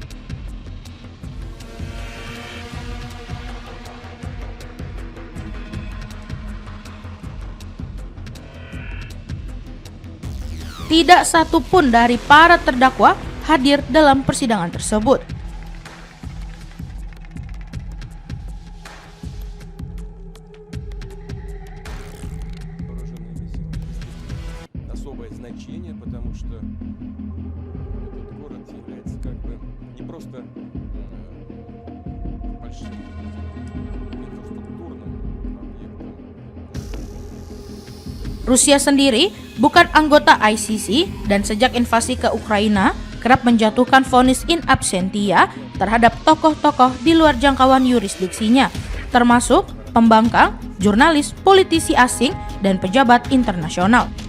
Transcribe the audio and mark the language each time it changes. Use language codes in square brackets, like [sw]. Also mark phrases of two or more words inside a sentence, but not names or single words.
[id] Tidak satu pun dari para terdakwa hadir dalam persidangan tersebut. [ru] Особое значение, потому что этот город является как бы не просто большим инфраструктурным объектом. [id] Rusia sendiri bukan anggota ICC dan sejak invasi ke Ukraina kerap menjatuhkan vonis [la] in absentia [id] terhadap tokoh-tokoh di luar jangkauan yurisdiksinya, termasuk pembangkang, jurnalis, politisi asing, dan pejabat internasional.